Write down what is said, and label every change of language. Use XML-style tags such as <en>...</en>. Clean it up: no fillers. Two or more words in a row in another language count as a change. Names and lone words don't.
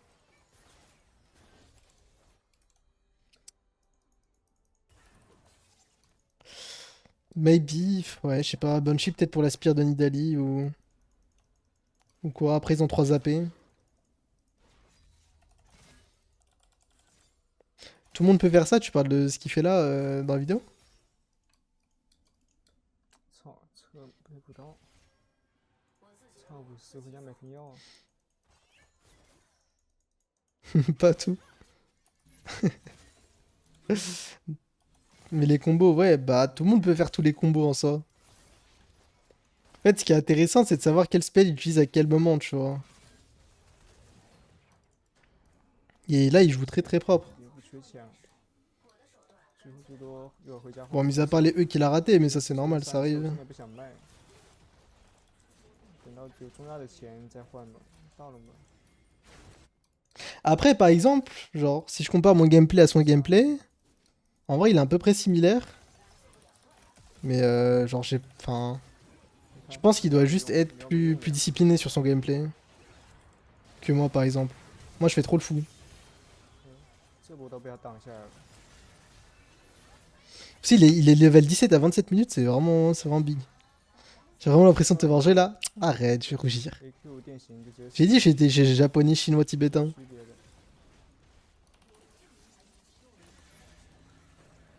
<fr>Maybe, ouais, je sais pas, Banshee peut-être pour la spire de Nidalee ou... Ou quoi, après ils ont 3 AP. Tout le monde peut faire ça, tu parles de ce qu'il fait là dans la vidéo?</fr> <zh>操，车配不到。操，50回家买瓶药。</zh> <fr>Pas tout. Mais les combos, ouais, bah tout le monde peut faire tous les combos en soi. En fait, ce qui est intéressant, c'est de savoir quel spell il utilise à quel moment, tu vois. Et là, il joue très très propre.</fr> <zh>也不缺钱，最后最多一会儿回家。</zh> <fr>Bon, mis à part les E qu'il a raté, mais ça c'est normal, ça 我 arrive.</fr> <zh>现在不想卖，等到有重要的钱再换吧。到了吗？</zh> <fr>Après, par exemple, genre, si je compare mon gameplay à son gameplay, en vrai, il est à peu près similaire. Mais genre, j'ai... Enfin... Je pense qu'il doit juste être plus discipliné sur son gameplay. Que moi, par exemple. Moi, je fais trop le fou.</fr> <zh>这波都被他挡下来了。</zh> <fr>Si, il est level 17 à 27 minutes, c'est vraiment big. J'ai vraiment l'impression de te venger là. Arrête, je vais rougir.</fr> <zh>AQ 电刑就直接</zh> <fr>J'ai dit j'étais japonais, chinois, tibétain.</fr> <zh>区别的。</zh>